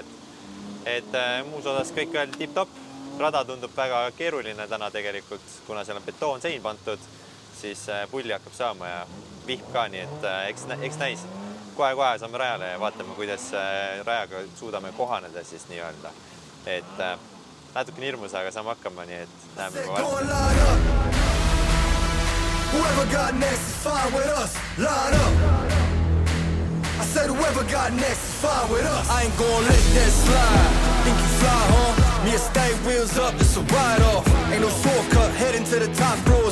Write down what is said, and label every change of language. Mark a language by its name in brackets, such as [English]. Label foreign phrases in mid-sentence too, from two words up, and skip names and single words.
[Estonian] Et muus osas kõik oli tipp-topp. Rada tundub väga keeruline täna tegelikult, kuna seal on betoonsein pandud, siis pulli hakkab saama ja vihm ka, nii et eks näis. Kohe saame rajale ja vaatame, kuidas rajaga suudame kohaneda siis nii-öelda. Et natuke hirmus, aga saame hakkama, nii et näeme juba varsti. [English] Whoever got next is fine with us. Line up. I said whoever got next is fine with us. I ain't gonna let that slide. Think you fly, huh? Me and stay wheels up, it's a ride off. Ain't no shortcut, heading to the top floors.